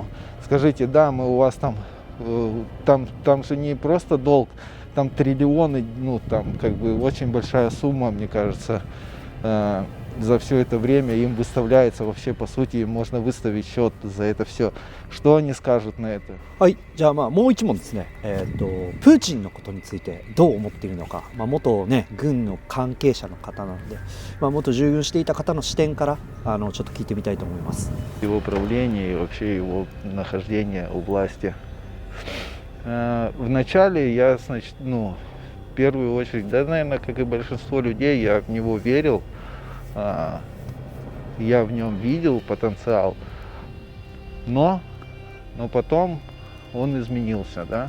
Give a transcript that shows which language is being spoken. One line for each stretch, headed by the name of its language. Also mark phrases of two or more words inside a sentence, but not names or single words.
Russian: Скажите, да, мы у вас там же не просто долг, там триллионы, очень большая сумма, мне кажется, за все это время им выставляется, вообще, по сути, им можно выставить счет за это все. Что они скажут на это?
Japanese: はい、じゃあもう一問ですね。プーチンのことについてどう思っているのか、元ね軍の関係者の方なので、元従軍していた方の視点からちょっと聞いてみたいと思います。
Russian: Его правление и вообще его нахождение у власти. Вначале я, в первую очередь, наверное, как и большинство людей, я в него верил, я в нем видел потенциал, но потом он изменился, да.